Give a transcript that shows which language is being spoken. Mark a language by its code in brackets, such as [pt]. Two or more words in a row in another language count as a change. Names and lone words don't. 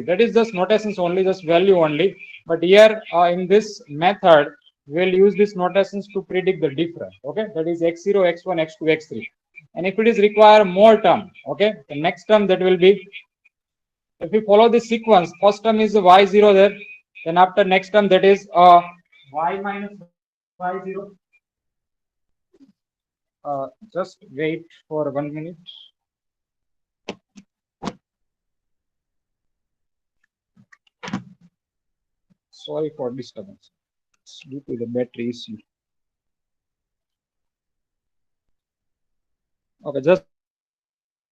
[en] That is just notations only, just value only. But here in this method we'll use these notations to predict the difference. Okay, that is x0 x1 x2 x3. And if it is require more term, okay, the next term that will be, if we follow this sequence, first term is y0 there, then after next term that is y minus y0. Just wait for 1 minute. Sorry for disturbance. It's due to the battery issue. Okay, just wait for 1 minute.